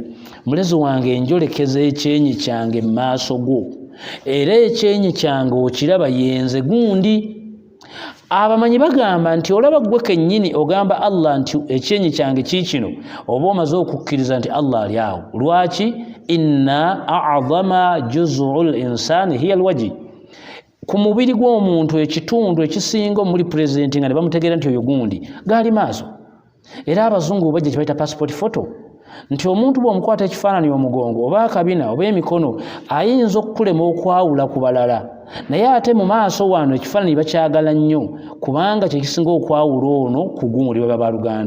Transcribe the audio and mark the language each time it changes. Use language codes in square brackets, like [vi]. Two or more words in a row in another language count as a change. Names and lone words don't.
[lg] Mulezi wange enjolekeza ekyenyi kyange mu maaso go, era ekyenyi kyange okiraba yenze gundi. Abamanyi bagamba nti olaba gwe kennyini ogamba Allah nti ekyenyi kyange kiikino, oba omaze okukkiriza nti Allah ali awo. Lwaki? [ar] إن أعظم جزء الإنسان هي الوجه. [lg] Ku mubiri gw'omuntu ekitundu ekisinga omuli pulezidenti nga ne bamutegeera nti oyo gundi gaali maaso. Era abazungu bajja kibayita [en] passport photo, [lg] nti omuntu bw'omukwata ekifaananyi omugongo oba akabina oba emikono ayinza okukulema okwawula ku balala, naye ate mu maaso wano ekifaananyi bakyagala nnyo kubanga kyekisinga okwawula ono ku gundi baba baluganda.